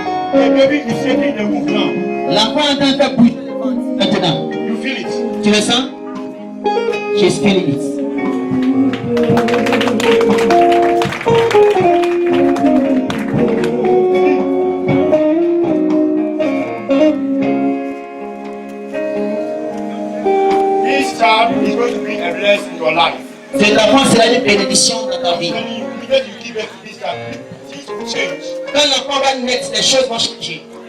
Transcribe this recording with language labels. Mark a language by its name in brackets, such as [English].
[English] The baby is shaking the womb now. [French] L'enfant est en train de bouger maintenant. [English] You feel it. [French] Tu le sens? [English] She's feeling it. This child is going to be a blessing in your life. [French] Cet enfant sera une bénédiction dans ta vie. [English] When you give birth to this child, things will change. [French] Quand l'enfant va naître, les choses vont changer.